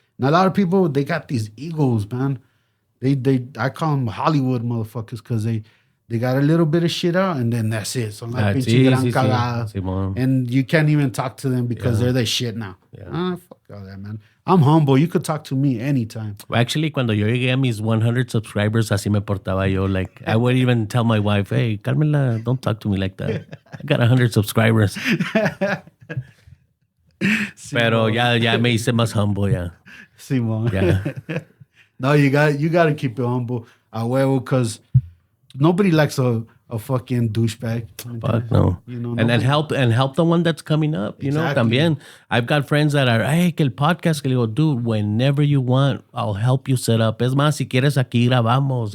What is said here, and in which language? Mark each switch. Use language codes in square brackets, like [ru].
[en] And a lot of people, they got these egos, man. I call them Hollywood motherfuckers because they got a little bit of shit out and then that's it. So like and you can't even talk to them because they're the shit now. Yeah. Fuck all that, man. I'm humble. You could talk to me anytime. Well, actually, [es] cuando yo llegué a mis 100 subscribers, así me portaba yo. [en] Like, I would even tell my wife, hey, Carmela, don't talk to me like that. I got 100 subscribers. [es] Pero ya me hice más humble, [en] yeah. [es] Simón. [en] Yeah. No, you got to keep it humble. [es] A huevo, [en] because nobody likes a fucking douchebag. Fuck no. You know, and help the one that's coming up. You know, [es] también. [en] I've got friends that are, hey, [es] que el podcast, que le digo, [en] dude, whenever you want, I'll help you set up. [es] Es más, si quieres aquí grabamos.